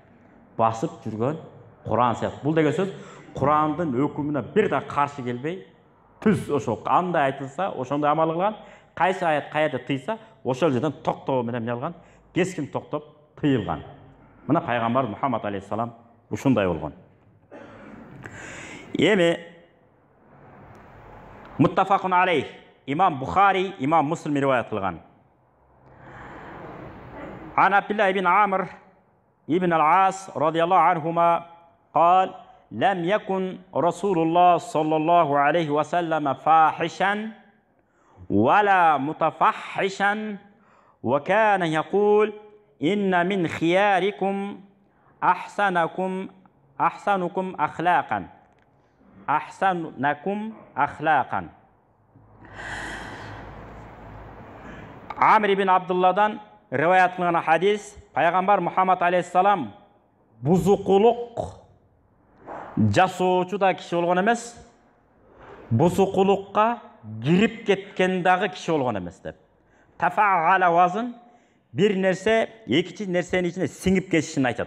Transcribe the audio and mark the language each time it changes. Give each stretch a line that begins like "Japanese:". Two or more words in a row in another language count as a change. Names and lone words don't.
Kyrgyz: Басып жүргөн Куран сыяктуу. Бул деген сөз Курандын өкүмүнө бир да каршы келбей, түз ошо кандай айтылса, ошондой амал кылган, кайсы аят каерде тыйса, ошол жерден токтоо менен эмне кылган? Кескин токтоп тыйылган. Мына пайгамбар Мухаммад алейхиссалам ушундай болгон.
Arabic: Эми متفق عليه.
Kyrgyz: Имам Бухари, Имам Муслим риваят кылган.
Arabic: عن عبد الله بن عمرو بن العاص رضي الله عنهما قال لم يكن رسول الله صلى الله عليه وسلم فاحشا ولا متفحشا وكان يقول إن من خياركم أحسنكم أخلاقا
Kyrgyz: Амр ибн Абдулладан риваят кылган хадис, пайгамбар Мухаммад алейхиссалам бузукулук жасоочу да киши болгон эмес, бузукулукка кирип кеткен дагы киши болгон эмес деп. Тафаала вазын бир нерсе экинчи нерсенин ичине сиңип кетишин айтат.